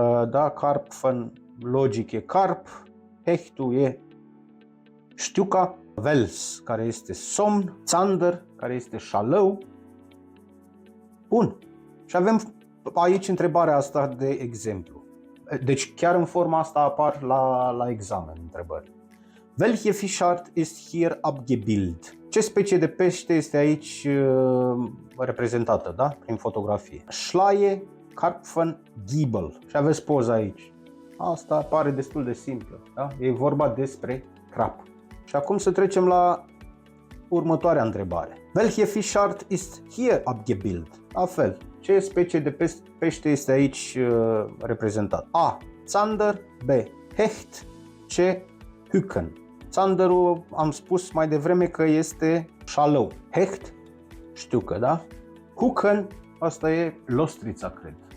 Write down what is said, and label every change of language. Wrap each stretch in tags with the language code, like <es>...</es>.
<ro>Da, Karpfen, logic e carp, Hechtul e știuca, Wels, care este somn, Zander, care este șalău. Bun, și avem aici întrebarea asta de exemplu. Deci chiar în forma asta apar la examen întrebări.</ro> <de>Welche Fischart ist hier abgebildet?</de> <ro>Ce specie de pește este aici reprezentată, da? Prin fotografie. Schleie, Karpfen, Giebel. Și aveți poza aici. Asta pare destul de simplă, da? E vorba despre crap. Și acum să trecem la următoarea întrebare.</ro> <de>Welche Fischart ist hier abgebildet?</de> <ro>La fel. Ce specie de pește este aici reprezentat?</ro> <de>A. Zander, B. Hecht, C. Hüken.</de> <ro>Zanderul am spus mai devreme că este șalău. Hecht, știu că, da? Hüken, asta e lostrița, cred.</ro>